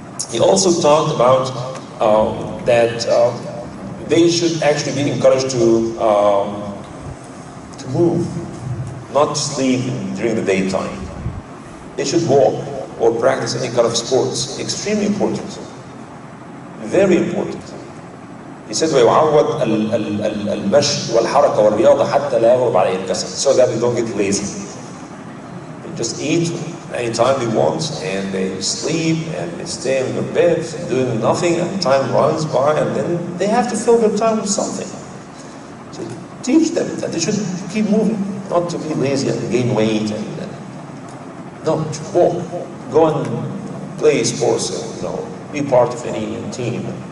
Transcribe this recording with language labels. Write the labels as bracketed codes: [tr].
[en] He also talked about that they should actually be encouraged to move, not sleep during the daytime. They should walk or practice any kind of sports. Extremely important. Very important. He said, [ar] ويعود المشي والحركة والرياضة حتى لا يغلب عليه الكسل, [en] so that they don't get lazy. They just eat anytime they want, and they sleep, and they stay in their beds, doing nothing, and time runs by, and then they have to fill their time with something. So teach them that they should keep moving, not to be lazy and gain weight, no, to walk, go and play sports, be part of any team.